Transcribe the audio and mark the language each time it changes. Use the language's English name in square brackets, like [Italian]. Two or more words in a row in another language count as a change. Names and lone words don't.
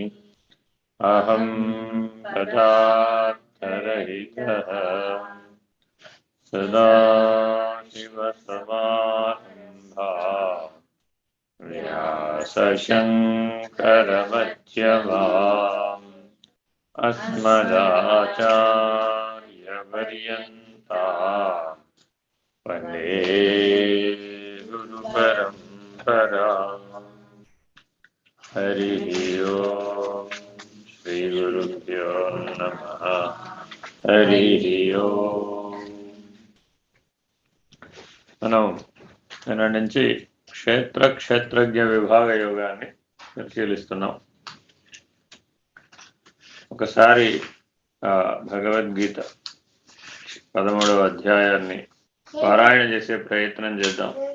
[Sanskrit] अहं पदार्थरहितः सदाशिवसमारम्भाः व्यासशङ्करमध्यमाम् अस्मदाचार्यपर्यन्ताम् वन्दे गुरुपरम्पराम्। हरिः ओम् श्रीगुरुभ्यो नमः। हरिः ओम्। [Telugu] మనం నిన్న నుంచి క్షేత్రజ్ఞ విభాగ యోగాన్ని పరిశీలిస్తున్నాం. ఒకసారి భగవద్గీత 13వ అధ్యాయాన్ని పారాయణ చేసే ప్రయత్నం చేద్దాం.